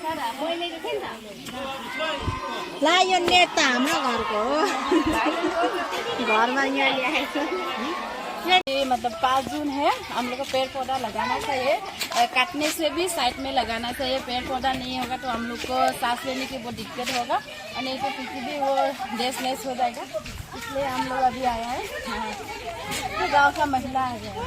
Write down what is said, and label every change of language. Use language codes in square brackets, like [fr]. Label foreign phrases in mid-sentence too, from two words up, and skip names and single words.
[ne] ला यो नेट त हाम्रो घरको हो घरमा यहाँ ल्याएको [hi] मतलब 5 जून है, हम लोग को पेड़ पौधा लगाना चाहिए। काटने से भी साइड में लगाना चाहिए। पेड़ पौधा नहीं होगा तो हम लोग को सांस लेने की बहुत दिक्कत होगा और नहीं तो किसी भी वो डेस्टलेस हो जाएगा। इसलिए हम लोग अभी आया है। तो गांव का महिला है